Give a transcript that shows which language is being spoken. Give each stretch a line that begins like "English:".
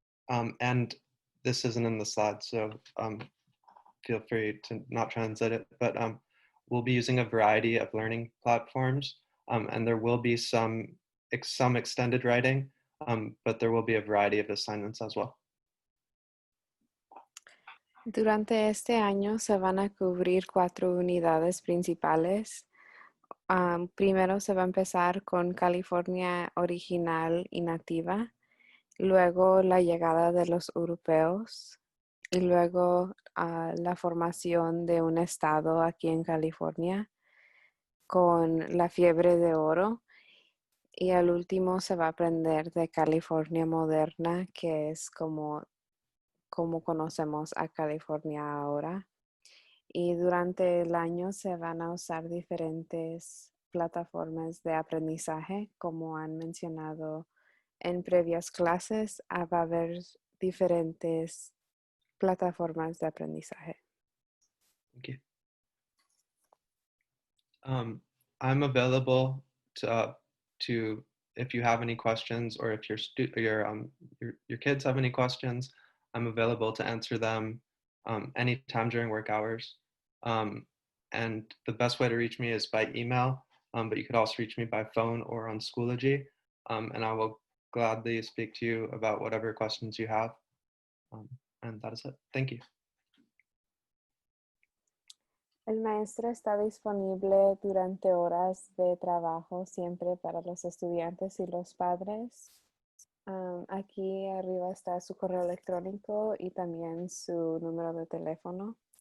English: And this isn't in the slide, so feel free to not translate it, but we'll be using a variety of learning platforms, and there will be some extended writing, but there will be a variety of assignments as well.
Spanish: Durante este año se van a cubrir 4 unidades principales. Primero se va a empezar con California original y nativa, luego la llegada de los europeos y luego la formación de un estado aquí en California con la fiebre de oro y al último se va a aprender de California moderna, que es como conocemos a California ahora. Y durante el año se van a usar diferentes plataformas de aprendizaje, como han mencionado en previas clases, va a haber diferentes plataformas de aprendizaje.
English: Thank you. I'm available to if you have any questions or if your kids have any questions, I'm available to answer them anytime during work hours. And the best way to reach me is by email, but you could also reach me by phone or on Schoology, and I will gladly speak to you about whatever questions you have. And that is it. Thank you.
Spanish: El maestro está disponible durante horas de trabajo siempre para los estudiantes y los padres. Aquí arriba está su correo electrónico y también su número de teléfono.